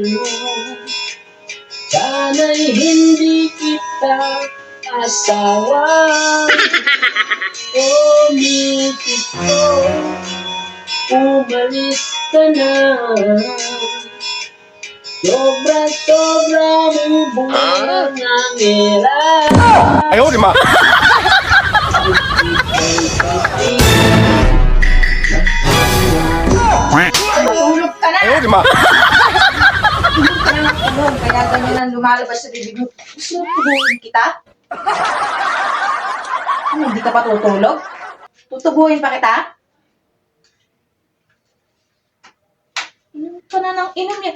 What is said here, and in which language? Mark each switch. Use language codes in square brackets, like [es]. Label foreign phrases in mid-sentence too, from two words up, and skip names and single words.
[tl] Sana'y hindi kita asawa. O misis ko, umalis ka na. Sobra-sobra mong buwan ang hirap. [zh] 哎呦我的妈！ [tl] Tulog ka na! [zh] 哎呦我的妈！ [tl] Tulog, kaya ganyan ang lumalabas sa bibig mo. Gusto mo tubuhin kita? Ano, hindi ka pa tutulog? Tutubuhin pa kita? Inom ka na ng inom yan.